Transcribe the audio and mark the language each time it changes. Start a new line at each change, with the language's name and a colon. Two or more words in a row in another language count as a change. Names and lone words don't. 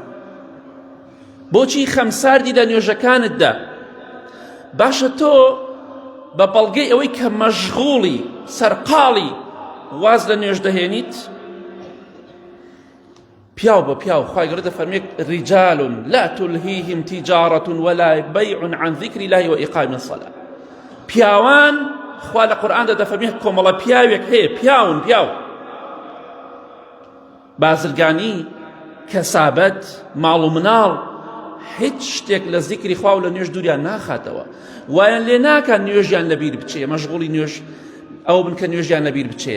Central Kurdish: بۆچی خەمساردی لە نوێژەکانتدا؟ باشە تۆ بە بەڵگەی ئەوەی کە مەشغوڵی سەرقاڵی واز لە نوێژ دەهێنیت؟ پیاو بە پیاو خوای گەورە دەفەرمێ
Arabic: رجال لا تلهيهم تجارة ولا بيع عن ذكر الله وإقام الصلاة.
Central Kurdish: پیاوان خوا لە قورئاندا دەفەرمێ کۆمەڵە پیاوێک هەیە، پیاون پیاو، بازرگانی، کەسابەت، ماڵ و مناڵ، هیچ شتێک لە زیکری خوا و لە نوێژ دووریان ناخاتەوە. وایان لێ ناکات نوێژیان لەبیر بچێ، مەشغوڵی نوێژ ئەو بن کە نوێژیان لەبیر بچێ.